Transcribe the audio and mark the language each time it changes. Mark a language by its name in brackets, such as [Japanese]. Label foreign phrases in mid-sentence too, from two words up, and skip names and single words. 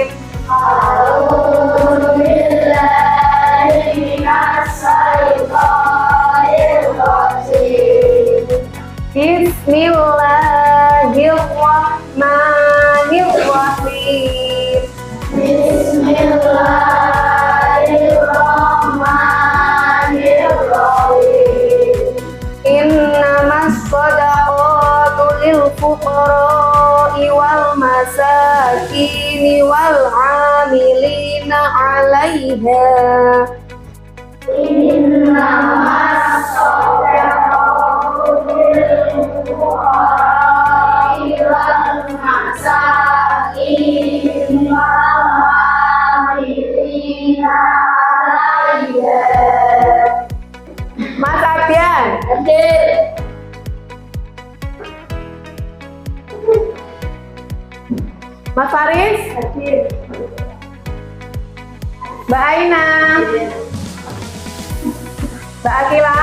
[Arabic] أعوذ بالله من الشيطان الرجيم. بسم الله الرحمن الرحيم. بسم الله الرحمن الرحيم. إنما الصدقات للفقراء والمساكين والعاملين عليها. إنما الصدقات للفقراء والمساكين والعاملين عليها. [Indonesian] Mas Ardian, Mas Faris, Mbak Aina, Mbak Akila.